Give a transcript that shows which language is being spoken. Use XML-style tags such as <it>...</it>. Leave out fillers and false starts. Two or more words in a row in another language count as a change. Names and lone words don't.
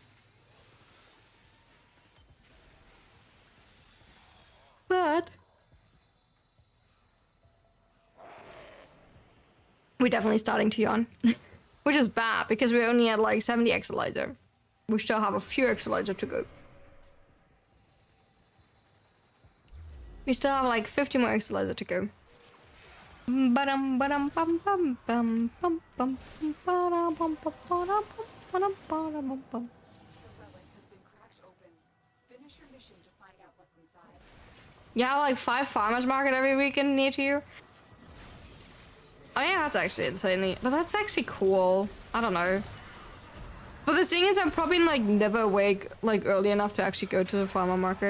<en>But we're definitely starting to yawn, which is bad because we only had like 70 exolizer. We still have a few exolizer to go. We still have like 50 more exolizer to go. Ba-dum, ba-dum, bum, bum, bum, bum, bum, ba-dum, bum, bum, ba-dum, bum, ba-dum, bum, bum. The relic has been cracked open. Finish your mission to find out what's inside. You have like 5 farmers market every weekend near to you. I mean, that's actually insanely, but that's actually cool. I don't know. But the thing is, I'm probably like never awake like early enough to actually go to the farmer market.</en>